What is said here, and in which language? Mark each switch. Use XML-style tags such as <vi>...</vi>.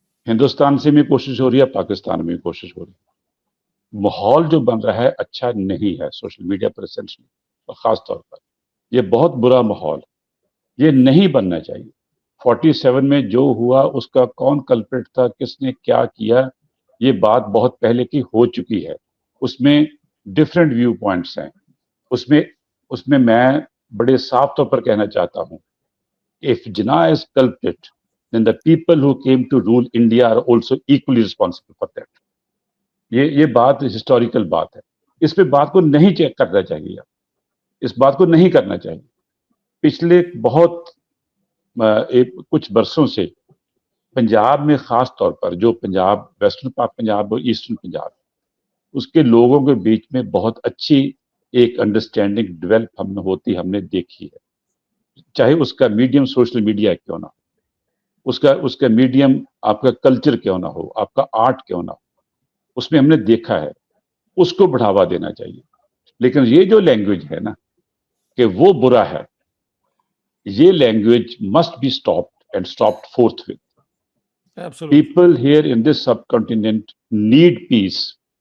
<ur>ہندوستان سے بھی کوشش ہو رہی ہے، پاکستان میں بھی کوشش ہو رہی ہے. ماحول جو بن رہا ہے اچھا نہیں ہے سوشل میڈیا پر اسینشلی، اور خاص طور پر یہ بہت برا ماحول، یہ نہیں بننا چاہیے. 47 میں جو ہوا اس کا کون کلپریٹ تھا، کس نے کیا کیا، یہ بات بہت پہلے کی ہو چکی ہے. اس میں ڈفرینٹ ویو پوائنٹس ہیں. اس میں میں بڑے صاف طور پر کہنا چاہتا ہوں</ur> <en>if Jinnah is culprit then the people who came to rule India are also equally responsible for that.</en> <ur>یہ بات ہسٹوریکل بات ہے. اس پہ بات کو نہیں چیک کرنا چاہیے، اس بات کو نہیں کرنا چاہیے. پچھلے بہت کچھ برسوں سے پنجاب میں خاص طور پر جو پنجاب ویسٹرن پنجاب اور ایسٹرن پنجاب، اس کے لوگوں کے بیچ میں بہت اچھی ایک انڈرسٹینڈنگ ڈیولپ ہم نے دیکھی ہے. چاہے اس کا میڈیم سوشل میڈیا کیوں نہ ہو، اس کا میڈیم آپ کا کلچر کیوں نہ ہو، آپ کا آرٹ کیوں نہ ہو، اس میں ہم نے دیکھا ہے. اس کو بڑھاوا دینا چاہیے. لیکن یہ جو لینگویج ہے نا کہ وہ برا ہے، یہ language</ur> <en>Must be stopped. and stopped forthwith. Absolutely. People here in this subcontinent need peace.</en>